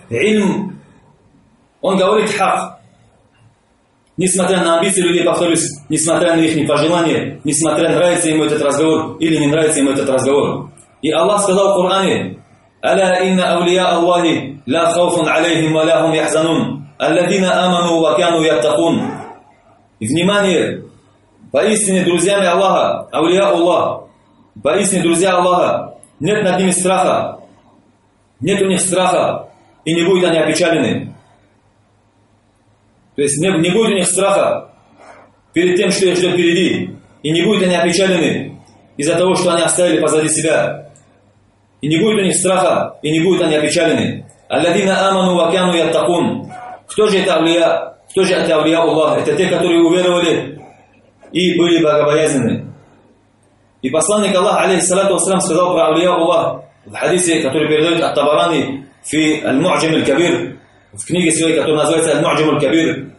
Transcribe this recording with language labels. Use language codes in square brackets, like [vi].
[ru] Ильм, он говорит хак. Несмотря на амбиции людей, повторюсь, несмотря на их пожелания, несмотря на нравится ему этот разговор или не нравится ему этот разговор. И Аллах сказал в Коране: [ar] «Аля инна аулия Аллахи ла хауфун алейхим ва ла хум яхзанун». الذين آمنوا وكانوا يتقون. [ru] Внимание! Поистине друзьями Аллаха, аулия Аллах, поистине друзья Аллаха, нет над ними страха, нет у них страха, и не будут они опечалены. То есть не будет у них страха перед тем, что их ждет впереди, и не будут они опечалены из-за того, что они оставили позади себя. И не будет у них страха, и не будут они опечалены. [ar] الذين آمنوا وكانوا يتقون. [ru] Кто же это аулия? Кто же это аулия Аллах? Это те, которые уверовали и были богобоязненны. И посланник Аллах, алейхиссалату вассалям, сказал про аулия Аллах в хадисе, который передает ат-Табарани в «Аль-Му'джим аль-Кабир», в книге своей, которая называется «Аль-Му'джим аль-Кабир».